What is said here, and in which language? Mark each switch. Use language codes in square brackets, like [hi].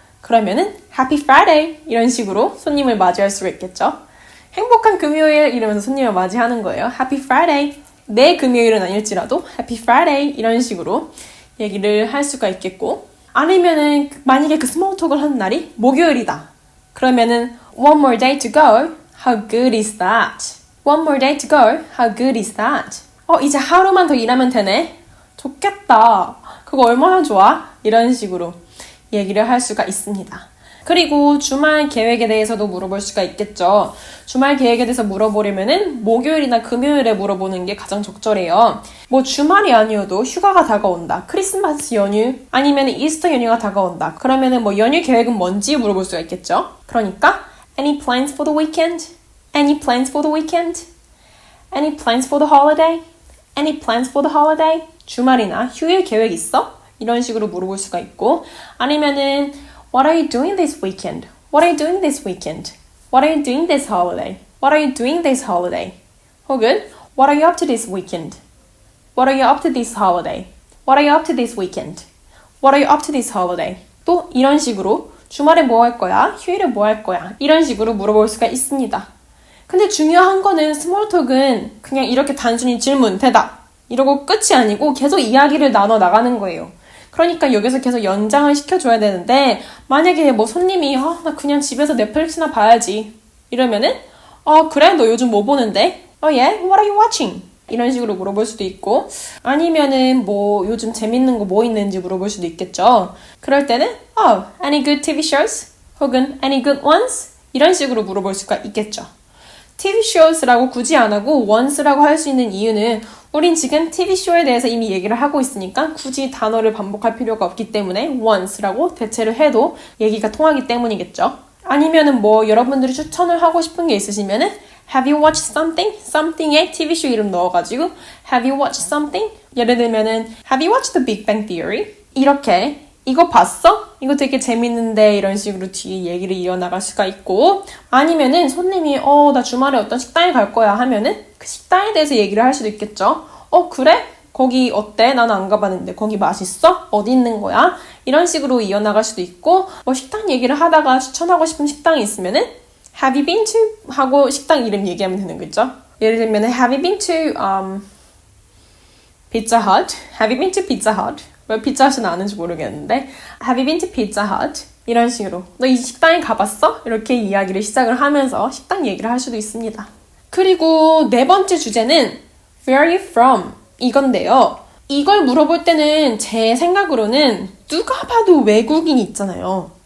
[ko] 그러면은 [en] Happy Friday [ko] 이런 식으로 손님을 맞이할 수가 있겠죠. 행복한 금요일 이러면서 손님을 맞이하는 거예요. [en] Happy Friday. [ko] 내 금요일은 아닐지라도 [en] Happy Friday [ko] 이런 식으로 얘기를 할 수가 있겠고 아니면은 만약에 그 스몰톡을 하는 날이 목요일이다. 그러면은 [en] One more day to go. How good is that? One more day to go. How good is that? [ko] 이제 하루만 더 일하면 되네. 좋겠다. 그거 얼마나 좋아? 이런 식으로 얘기를 할 수가 있습니다. 그리고 주말 계획에 대해서도 물어볼 수가 있겠죠. 주말 계획에 대해서 물어보려면은 목요일이나 금요일에 물어보는 게 가장 적절해요. 뭐 주말이 아니어도 휴가가 다가온다. 크리스마스 연휴 아니면 이스터 연휴가 다가온다. 그러면은 뭐 연휴 계획은 뭔지 물어볼 수가 있겠죠. 그러니까 [en] Any plans for the weekend? Any plans for the weekend? Any plans for the holiday? Any plans for the holiday? [ko] 주말이나 휴일 계획 있어? 이런 식으로 물어볼 수가 있고 아니면은 [en] What are you doing this weekend? What are you doing this weekend? What are you doing this holiday? What are you doing this holiday? 혹은 What are you up to this weekend? What are you up to this holiday? What are you up to this weekend? What are you up to this holiday? [ko] 또 이런 식으로 주말에 뭐 할 거야? 휴일에 뭐 할 거야? 이런 식으로 물어볼 수가 있습니다. 근데 중요한 거는 스몰톡은 그냥 이렇게 단순히 질문, 대답 이러고 끝이 아니고 계속 이야기를 나눠 나가는 거예요. 그러니까 여기서 계속 연장을 시켜줘야 되는데 만약에 뭐 손님이 나 그냥 집에서 넷플릭스나 봐야지 이러면은 그래? 너 요즘 뭐 보는데? [en] Yeah? What are you watching? [ko] 이런 식으로 물어볼 수도 있고 아니면은 뭐 요즘 재밌는 거 뭐 있는지 물어볼 수도 있겠죠. 그럴 때는 [en] any good TV shows? 혹은 any good ones? [ko] 이런 식으로 물어볼 수가 있겠죠. TV shows라고 굳이 안 하고 ones라고 할 수 있는 이유는 우린 지금 TV쇼에 대해서 이미 얘기를 하고 있으니까 굳이 단어를 반복할 필요가 없기 때문에 once라고 대체를 해도 얘기가 통하기 때문이겠죠. 아니면은 뭐 여러분들이 추천을 하고 싶은 게 있으시면은 [en] Have you watched something? [ko] something에 TV쇼 이름 넣어가지고 [en] Have you watched something? [ko] 예를 들면은 [en] Have you watched The Big Bang Theory? [ko] 이렇게 이거 봤어? 이거 되게 재밌는데 이런 식으로 뒤에 얘기를 이어나갈 수가 있고 아니면은 손님이 나 주말에 어떤 식당에 갈 거야 하면은 그 식당에 대해서 얘기를 할 수도 있겠죠. 그래? 거기 어때? 나는 안 가봤는데 거기 맛있어? 어디 있는 거야? 이런 식으로 이어나갈 수도 있고 뭐 식당 얘기를 하다가 추천하고 싶은 식당이 있으면은 [en] Have you been to? [ko] 하고 식당 이름 얘기하면 되는 거죠. 예를 들면은 [en] Have you been to Pizza Hut? Have you been to Pizza Hut? [ko] 왜 피자헛은 아는지 모르겠는데 [en] Have you been to Pizza Hut? [ko] 이런 식으로 너 이 식당에 가봤어? 이렇게 이야기를 시작을 하면서 식당 얘기를 할 수도 있습니다. 그리고 네 번째 주제는 [en] Where are you from? [ko] 이건데요. 이걸 물어볼 때는 제 생각으로는 누가 봐도 외국인 있잖아요.